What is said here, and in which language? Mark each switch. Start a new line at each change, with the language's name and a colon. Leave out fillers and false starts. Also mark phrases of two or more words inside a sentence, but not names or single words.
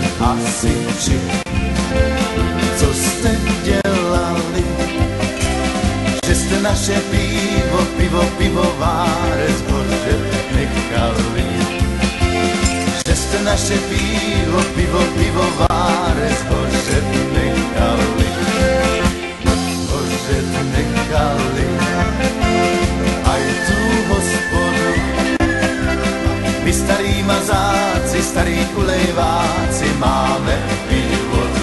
Czech: hasiči, co jste dělali, že jste naše pivovare zbože nechali, že jste naše pivovare zbože nechali, zbože nechali, aj tu hospodu.
Slovak: My starí mazáci, starí kulejváci máme piť vodu.